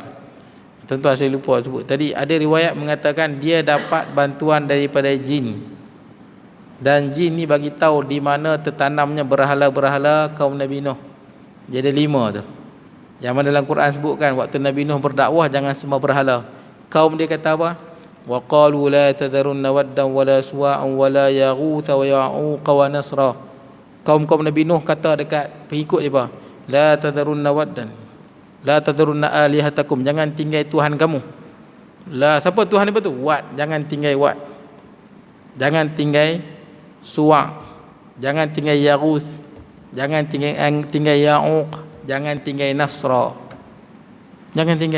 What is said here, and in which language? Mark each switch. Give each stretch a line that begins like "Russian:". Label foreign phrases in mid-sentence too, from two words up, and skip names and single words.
Malay: Tentu saya lupa sebut tadi, ada riwayat mengatakan dia dapat bantuan daripada jin, dan jin ni bagi tahu di mana tertanamnya berhala-berhala kaum Nabi Nuh. Jadi 5 tu yang mana dalam Quran sebutkan waktu Nabi Nuh berdakwah jangan sembah berhala. Kaum dia kata apa?
Arabic: وقالوا لا تذرن ودا ولا سواعا ولا يغوث ويعوق ونسرا.
Malay: Kaum-kaum Nabi Nuh kata dekat pengikut dia apa?
Arabic: لا تذرن ودا لا تذرن آلهتكم,
Malay: jangan tinggal Tuhan kamu. La, siapa Tuhan apa tu? Wad, jangan tinggal Wad. Jangan tinggal Suwa', jangan tinggal Yarus, jangan tinggal Ya'uq, jangan tinggal Nasra. Jangan tinggal.